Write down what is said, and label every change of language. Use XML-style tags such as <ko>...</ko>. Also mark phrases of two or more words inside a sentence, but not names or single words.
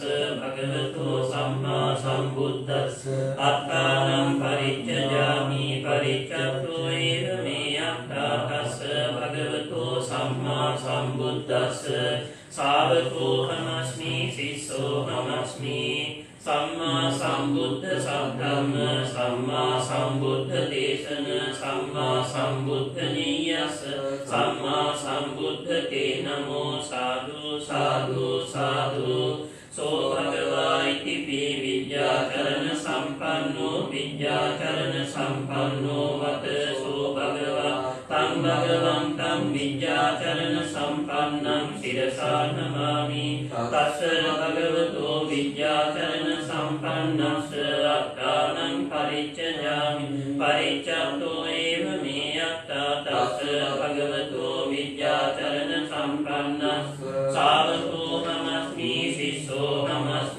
<pi>භගවතෝ සම්මා සම්බුද්දස්ස අත්තානං පරිච්ඡජාමි පරිච්ඡත්තෝ ඒව මේ අත්තා තස්ස භගවතෝ සම්මා සම්බුද්දස්ස ශාවකෝ හමස්මි සිස්සෝ හමස්මි සම්මා සම්බුද්ධ සද්ධම්ම සම්මා සම්බුද්ධ දේශන සම්මා සම්බුද්ධ නියස සම්මා සම්බුද්ධ තේ නමෝ සාදු සාදු සාදු සෝ භගවා ඉතිපි විද්‍යාචරණ සම්පන්නෝ විද්‍යාචරණ සම්පන්නෝ වත සෝ භගවා තං භගවන්තං විද්‍යාචරණ සම්පන්නං සිරසා නමාමි තස්ස භගවතෝ විද්‍යාචරණ සම්පන්නස්ස අත්තානං පරිච්ඡජාමි පරිච්ඡත්තෝ ඒව මේ අත්තා තස්ස භගවතෝ විද්‍යාචරණ සම්පන්නස්ස ශාවකෝ හමස්මි සිස්සෝ</pi>